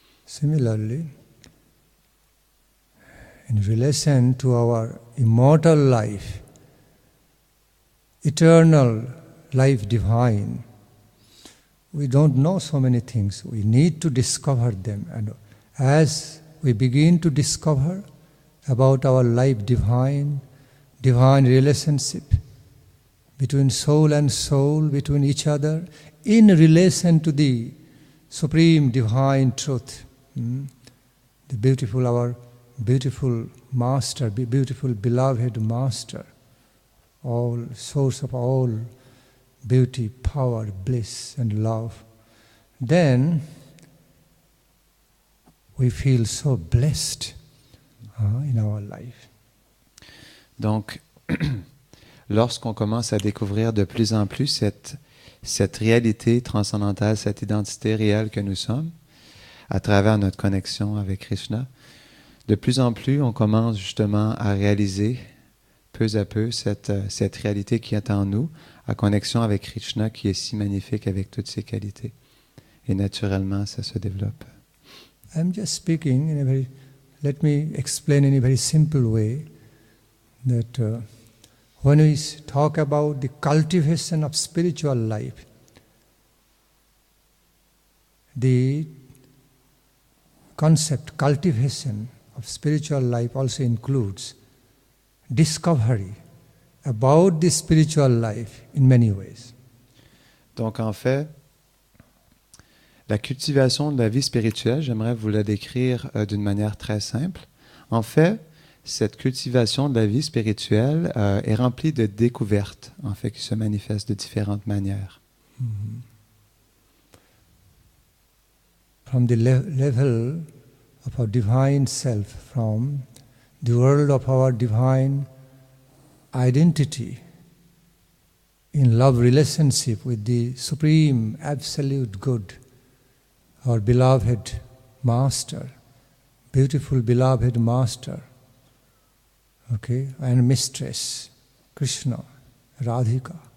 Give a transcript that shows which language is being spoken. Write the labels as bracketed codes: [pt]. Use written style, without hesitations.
[en] Similarly, in relation to our immortal life, eternal life divine, we don't know so many things. We need to discover them. And as we begin to discover about our life divine relationship, between soul and soul, between each other, in relation to the supreme divine truth. Our beautiful master, beautiful beloved master, all source of all beauty, power, bliss and love. Then we feel so blessed in our life. [fr] Donc, lorsqu'on commence à découvrir de plus en plus cette réalité transcendantale, cette identité réelle que nous sommes, à travers notre connexion avec Krishna, de plus en plus, on commence justement à réaliser peu à peu cette réalité qui est en nous, à connexion avec Krishna qui est si magnifique avec toutes ses qualités. Et naturellement, ça se développe. [en] I'm just speaking let me explain in a very simple way that when we talk about the cultivation of spiritual life, the concept cultivation of spiritual life also includes discovery about the spiritual life in many ways. [fr] Donc en fait, la cultivation de la vie spirituelle, j'aimerais vous la décrire d'une manière très simple. En fait, cette cultivation de la vie spirituelle est remplie de découvertes, en fait, qui se manifestent de différentes manières. [en] From the level of our divine self, from the world of our divine identity, in love relationship with the supreme absolute good, our beloved master, beautiful beloved master, okay, and mistress, Krishna, Radhika.